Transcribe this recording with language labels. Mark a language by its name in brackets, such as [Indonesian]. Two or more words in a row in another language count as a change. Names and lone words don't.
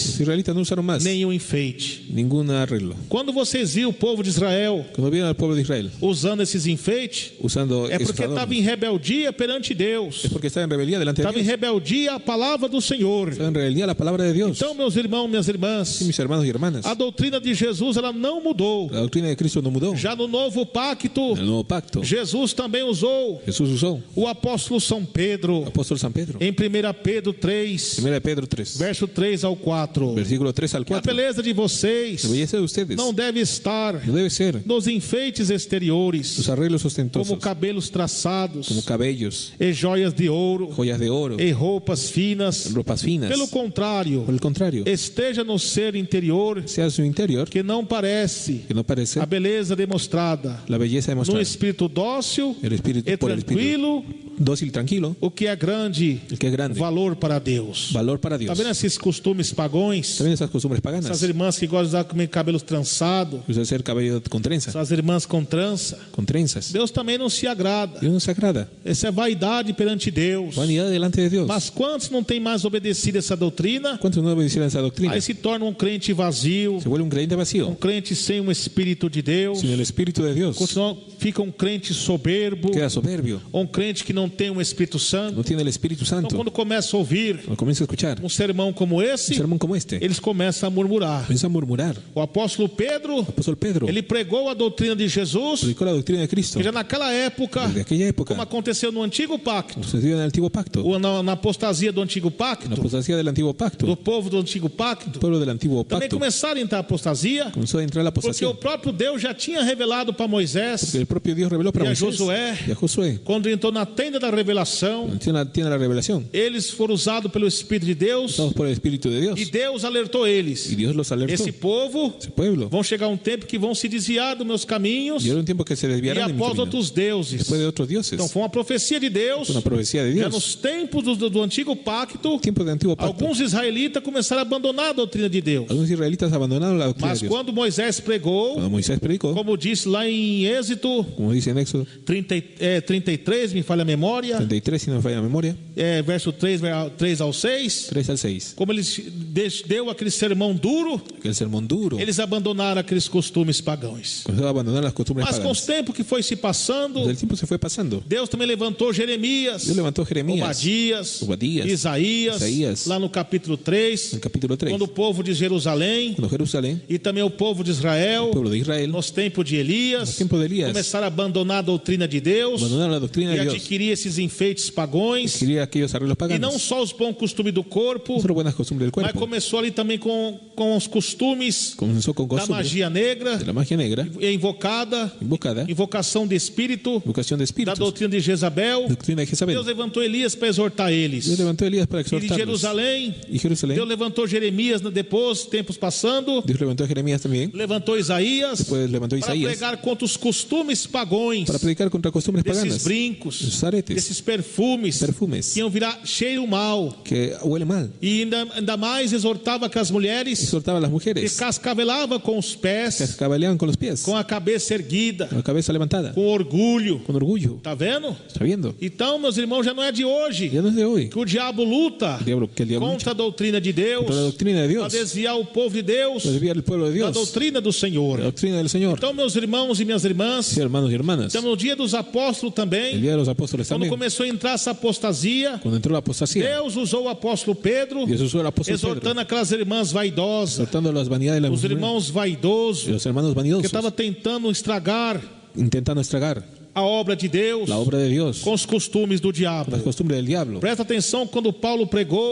[Spanish] los israelitas no usaron más [Portuguese] nenhum enfeite. [Spanish] ningún arreglo. [Portuguese] Quando vocês viram o povo de Israel [Spanish] Cuando vieron al pueblo de Israel [Portuguese] usando esses enfeites, usando é porque [Spanish] esos [Portuguese] estava [Spanish] adornos, [Portuguese] em rebeldia perante Deus, [Spanish] es porque estaba en rebeldía delante de [Portuguese] estava em [Spanish] Dios. [Portuguese] rebeldia à palavra do Senhor. [Spanish] Estaba en rebeldía a la palabra de Dios. [Portuguese] Então, meus irmãos, minhas irmãs, [Spanish] Sí, mis hermanos y hermanas, [Portuguese] a doutrina de Jesus ela não mudou. [Spanish] la doctrina de Cristo no mudó. [Portuguese] Já no novo pacto, [Spanish] En el nuevo pacto, [Portuguese] Jesus também usou [Spanish] Jesús usó [Portuguese] o apóstolo São Pedro [Spanish] el apóstol San Pedro. [Portuguese] em 1 Pedro 3, [Spanish] 1 Pedro 3, [Portuguese] verso 3 ao 4. [Spanish] versículo 3 al [Portuguese] Que a [Spanish] 4. [Portuguese] beleza de vocês [Spanish] La belleza de ustedes [Portuguese] não deve estar [Spanish] no debe ser [Portuguese] nos enfeites exteriores, [Spanish] los arreglos como ostentosos, [Portuguese] cabelos traçados, [Spanish] como cabellos, [Portuguese] e joias de ouro, [Spanish] joyas de oro, [Portuguese] e roupas finas. [Spanish] ropas finas. [Portuguese] Pelo contrário, [Spanish] Por el contrario, [Portuguese] esteja no ser interior, [Spanish] sea su interior, [Portuguese] que não parece [Spanish] que no parece [Portuguese] a beleza demonstrada [Spanish] la belleza no demostrada. [Portuguese] espírito dócil [Spanish] El espíritu, [Portuguese] e [Spanish] por el espíritu [Portuguese] tranquilo, [Spanish] dócil, tranquilo, [Portuguese] o que é grande [Spanish] el que es grande, [Portuguese] valor para Deus. [Spanish] valor para [Portuguese] Tá [Spanish] Dios. [Portuguese] vendo esses costumes pagões? [Spanish] También esas costumbres [Portuguese] Essas [Spanish] paganas, [Portuguese] irmãs que gostam de usar comer cabelos trançados, [Spanish] usa hacer cabello con trenza, [Portuguese] essas irmãs com trança. [Spanish] con trenzas. [Portuguese] Deus também não se agrada. [Spanish] Dios no se agrada. [Portuguese] Essa é vaidade perante Deus. [Spanish] Vanidad delante de Dios. [Portuguese] Mas quantos não têm mais obedecido essa doutrina? [Spanish] ¿Cuántos no obedecieron esa doctrina? [Portuguese] Aí se torna um crente vazio, [Spanish] Se vuelve un creyente [Portuguese] um [Spanish] vacío, [Portuguese] crente sem o Espírito de Deus, [Spanish] sin el Espíritu de Dios. [Portuguese] fica um crente soberbo, [Spanish] Queda soberbio, [Portuguese] um crente que não tem o Espírito Santo. [Spanish] no tiene el Espíritu [Portuguese] Então, [Spanish] Santo. [Portuguese] quando começa a ouvir [Spanish] Cuando comienza a escuchar [Portuguese] um sermão como [Spanish] un [Portuguese] esse, [Spanish] sermón como este, [Portuguese] eles começam a murmurar. [Spanish] comienza a murmurar. [Portuguese] O apóstolo Pedro, [Spanish] El apóstol Pedro [Portuguese] ele pregou a doutrina de Jesus, [Spanish] predicó la doctrina de Cristo [Portuguese] que já naquela época, [Spanish] desde aquella época, [Portuguese] como aconteceu no Antigo Pacto, [Spanish] sucedió en el Antiguo Pacto, [Portuguese] ou na apostasia do Antigo [Spanish] en la [Portuguese] Pacto, [Spanish] apostasía del Antiguo Pacto, [Portuguese] do povo do Antigo [Spanish] el [Portuguese] Pacto, [Spanish] pueblo del Antiguo [Portuguese] também [Spanish] Pacto [Portuguese] começaram a entrar a apostasia, [Spanish] comenzó a entrar la [Portuguese] porque [Spanish] apostasía. [Portuguese] o próprio Deus já tinha revelado para Moisés, [Spanish] El propio Dios reveló para Y a Moisés [Portuguese] Josué, [Spanish] y a Josué. [Portuguese] quando entrou na tenda da revelação, [Spanish] Tiene la revelación, [Portuguese] eles foram usados pelo Espírito de Deus, [Spanish] usados por el Espíritu de Dios. [Portuguese] e Deus alertou eles. [Spanish] Y Dios los alertó. [Portuguese] Esse povo [Spanish] Ese pueblo. [Portuguese] vão chegar um tempo que vão se desviar dos meus caminhos [Spanish] Y era un tiempo que se [Portuguese] e [Spanish] desviaron de mi [Portuguese] após [Spanish] camino, [Portuguese] outros deuses. [Spanish] después de otros dioses. [Portuguese] Então foi uma profecia de Deus. [Spanish] Una profecía de [Portuguese] Já [Spanish] Dios. [Portuguese] nos tempos do Antigo Pacto, [Spanish] Tiempos del Antiguo Pacto. [Portuguese] alguns israelitas começaram a abandonar a doutrina de Deus. [Spanish] Algunos israelitas abandonaron la doctrina [Portuguese] Mas [Spanish] de Dios. [Portuguese] quando Moisés pregou, [Spanish] Cuando Moisés predicó, [Portuguese] como disse lá em Êxodo [Spanish] como dice en Éxodo [Portuguese] 33, me falha a memória, memória, [Spanish] 33, si no me falla la memoria, [Portuguese] verso 3 ao 6, [Spanish] 3 al 6. [Portuguese] como ele deu aquele sermão duro, [Spanish] Que el sermón duro [Portuguese] eles abandonaram aqueles costumes pagãos. [Spanish] comenzó a abandonar las costumbres [Portuguese] Mas com os [Spanish] paganas. [Portuguese] tempos que foi se passando, [Spanish] El tiempo se fue pasando. [Portuguese] Deus também levantou Jeremias, [Spanish] Dios levantó a Jeremías, [Portuguese] Obadias, Isaías, lá no capítulo 3, [Spanish] en el capítulo 3, [Portuguese] quando o povo de Jerusalém [Spanish] cuando Jerusalén, [Portuguese] e também o povo de Israel, [Spanish] el pueblo de Israel, [Portuguese] nos tempos de Elias, [Spanish] nos tiempos de Elías, [Portuguese] começaram a abandonar a doutrina de Deus [Spanish] abandonaron la doctrina [Portuguese] e [Spanish] de Dios, [Portuguese] adquirir esses enfeites pagões, [Spanish] quería aquellos arreglos [Portuguese] e não [Spanish] paganos, [Portuguese] só os bons costumes do corpo, [Spanish] no solo buenas costumbres del [Portuguese] mas [Spanish] cuerpo, [Portuguese] começou ali também com os costumes [Spanish] comenzó con [Portuguese] da [Spanish] costumbres [Portuguese] magia negra, [Spanish] de la magia negra, [Portuguese] invocada, invocação de espírito, [Spanish] invocación de [Portuguese] da [Spanish] espíritus, [Portuguese] doutrina de Jezabel. [Spanish] doctrina de Jezabel. [Portuguese] Deus levantou Elias para exortar eles. [Spanish] Dios levantó a Elías para [Portuguese] E de [Spanish] exhortarlos. [Portuguese] Jerusalém, [Spanish] Y Jerusalén, [Portuguese] Deus levantou Jeremias depois, tempos passando, [Spanish] Dios levantó a Jeremías también, [Portuguese] levantou Isaías [Spanish] después levantó a [Portuguese] para [Spanish] Isaías [Portuguese] pregar contra os costumes pagões, [Spanish] para predicar contra costumbres [Portuguese] desses [Spanish] paganas, [Portuguese] brincos, [Spanish] esos aretes, [Portuguese] desses perfumes que iam virar cheiro mal. [Spanish] que huele mal. [Portuguese] E ainda mais exortava aquelas mulheres [Spanish] Exhortaba a las [Portuguese] que [Spanish] mujeres [Portuguese] cascavelavam com os [Spanish] que [Portuguese] pés, [Spanish] cabeleaban con los pies, [Portuguese] com a cabeça erguida, [Spanish] con la cabeza levantada, [Portuguese] com orgulho. [Spanish] con orgullo. [Portuguese] Tá vendo? [Spanish] ¿Está viendo? [Portuguese] Então, meus irmãos, já não é de hoje [Spanish] Ya no es de hoy. [Portuguese] que o diabo luta [Spanish] Que el diablo [Portuguese] contra a doutrina de Deus, [Spanish] contra la doctrina de [Portuguese] para [Spanish] Dios, [Portuguese] desviar o povo de Deus [Spanish] para desviar el pueblo de [Portuguese] da [Spanish] Dios, [Portuguese] doutrina do [Spanish] la [Portuguese] Senhor. [Spanish] doctrina del Señor. [Portuguese] Então, meus irmãos e minhas irmãs, [Spanish] Sí, hermanos y hermanas, [Portuguese] estamos no dia dos apóstolos [Spanish] el [Portuguese] também, [Spanish] día de los apóstoles [Portuguese] quando [Spanish] también, [Portuguese] começou a entrar essa apostasia. [Spanish] cuando entró la apostasía, [Portuguese] Deus usou o apóstolo Pedro, [Spanish] Dios usó al apóstol Pedro, [Portuguese] exortando aquelas irmãs vaidosas, [Spanish] exhortando las vanidades de la [Portuguese] os [Spanish] mujer, [Portuguese] irmãos vaidosos, [Spanish] y los hermanos [Portuguese] que [Spanish] vanidosos, [Portuguese] estavam tentando estragar [Spanish] intentando estragar [Portuguese] a obra de Deus [Spanish] la obra de Dios, [Portuguese] com os costumes do diabo. [Spanish] las costumbres del diablo. [Portuguese] Presta atenção quando Paulo pregou